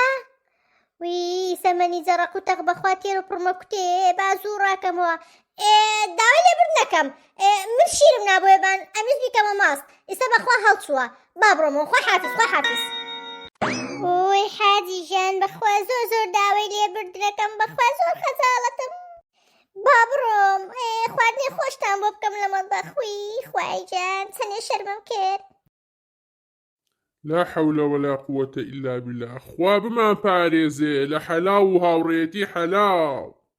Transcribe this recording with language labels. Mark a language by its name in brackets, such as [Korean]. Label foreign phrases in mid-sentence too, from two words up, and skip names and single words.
[Central Kurdish] وی سەمەنیجە ڕەقوتەق بەخوا تێر و پڕمە کوتێ با زوو ڕاکەمەوە داوای لێبر نەکەم من شیرم نابۆیە بان ئەمیز بیکەمە ماست ئێستا بەخوا هەڵچووە با بڕۆمەوە خوا حافظ ئەوەی حاجی ژیان بەخوا زۆر داوای لێبردنەکەم بەخوا زۆر خەجاڵەتم با بڕۆم خواردنی خۆشتان بۆ بکەم لە مەڵبەخوی خوای جان چەندێ شەرمەم کرد [Arabic] لا حول ولا قوة إلا بالله [Central Kurdish] خوا بمان پارێزێ لە حەلاو و هاوڕێتی حەلاو